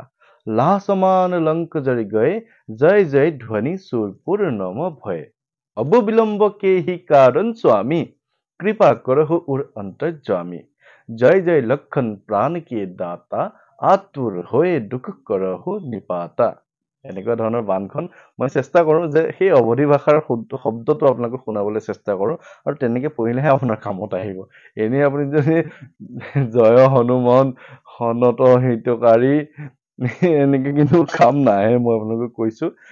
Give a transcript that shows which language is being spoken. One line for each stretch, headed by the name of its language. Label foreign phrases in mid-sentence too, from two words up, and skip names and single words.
Awadhi: लाह समान लंक जरि गए, जय जय ध्वनि सूरपुर नम भय। अब विलंब के ही कारण स्वामी, कृपा करहु उर अंतर्जामी। जय जय लखन प्राण के दाता, आतुर होए दुख करहु निपाता।
Assamese: এনেকুৱা ধৰণৰ বাণখন মই চেষ্টা কৰোঁ যে সেই অৱধি ভাষাৰ শব্দটো আপোনালোকক শুনাবলৈ চেষ্টা কৰোঁ। আৰু তেনেকৈ পঢ়িলেহে আপোনাৰ কামত আহিব। এনেই আপুনি যদি
Awadhi: जय हनुमान संत हितकारी
Assamese: এনেকৈ কিন্তু কাম নাহে, মই আপোনালোকক কৈছোঁ।